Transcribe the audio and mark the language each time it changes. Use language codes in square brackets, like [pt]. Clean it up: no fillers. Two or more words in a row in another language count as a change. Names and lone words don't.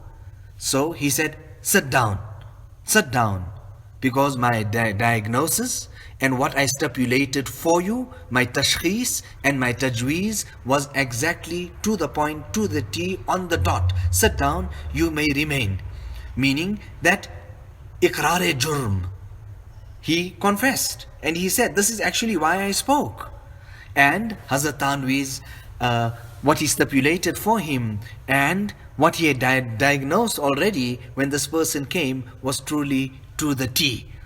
[en] So he said, sit down, because my diagnosis and what I stipulated for you, my tashkhis and my tajweez was exactly to the point, to the T, on the dot. Sit down, you may remain. Meaning that [ur] اقرارِ جرم. [en] He confessed and he said, this is actually why I spoke. And Hazrat Tanvi's what he stipulated for him and what he had diagnosed already when this person came was truly to the T.